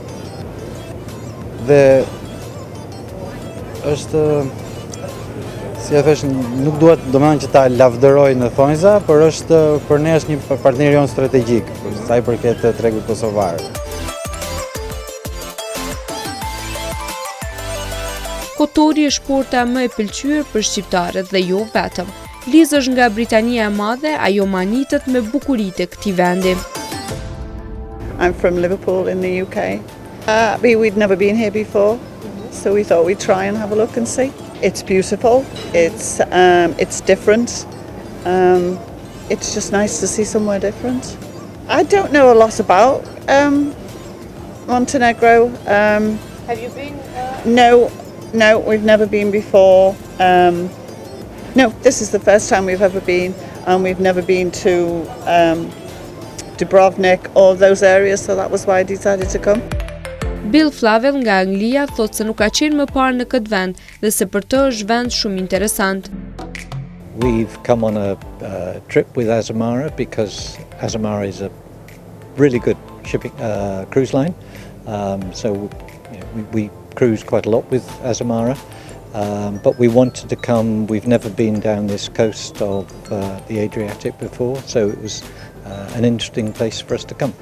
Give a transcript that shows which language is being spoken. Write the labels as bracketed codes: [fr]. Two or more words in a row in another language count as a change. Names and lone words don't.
[sq] Dhe është, si e thesh, nuk duhet domethënë që ta lavdëroj në thonjza, por është për ne është një partner jon strategjik, për sa i përket tregut kosovar. Kotori është porta më e pëlqyer për shqiptarët dhe jo vetëm. Lizë është nga Britania e Madhe, ajo manitet me bukuritë e këtij vendi. [en] I'm from Liverpool in the UK. We'd never been here before. So we thought we'd try and have a look and see. It's beautiful, it's different, it's just nice to see somewhere different. I don't know a lot about Montenegro. Have you been? No, we've never been before. No, this is the first time we've ever been, and we've never been to Dubrovnik or those areas, so that was why I decided to come. [sq] Bill Flavel nga Anglia thot se nuk ka qenë më parë në këtë vend dhe se për të është vend shumë interesant. [en] We've come on a trip with Azamara because Azamara is a really good shipping cruise line. So we cruise quite a lot with Azamara, but we wanted to come. We've never been down this coast of the Adriatic before, so it was an interesting place for us to come.